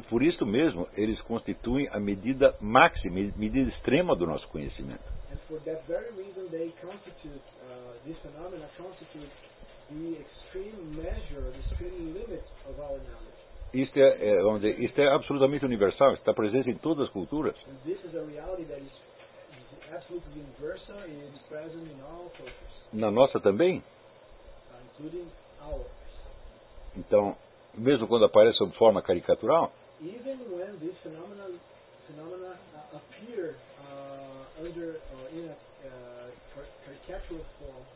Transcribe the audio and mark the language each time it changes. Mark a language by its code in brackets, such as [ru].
[pt] E por isso mesmo, eles constituem a medida máxima, medida extrema do nosso conhecimento. [en] And for that very reason, they constitute, this phenomena constitute the extreme measure, the extreme limit of our knowledge. [pt] Isto é absolutamente universal, está presente em todas as culturas. [en] And this is a reality that is absolutely universal, it is present in all cultures. [pt] Na nossa também? [en] Including ours. [pt] Então, mesmo quando aparece sob forma caricatural, [en] even when this phenomena appear in a caricatural form,